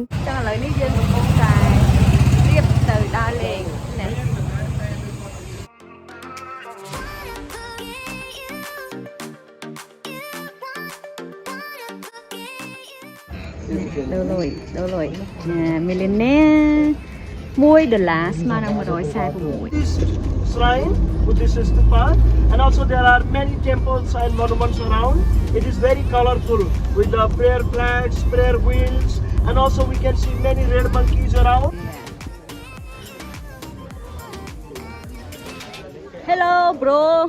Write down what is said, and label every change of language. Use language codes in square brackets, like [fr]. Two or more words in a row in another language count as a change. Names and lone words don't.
[km] ចឹងឥឡូវនេះយើងកំពុងតែរៀបទៅដើរលេងណាដូរលុយ millionaire $1 ស្មើនឹង146 [en] This shrine, Buddhist stupa, and also there are many temples and monuments around. It is very colorful with the prayer flags, prayer wheels, and also we can see many red monkeys around. Hello bro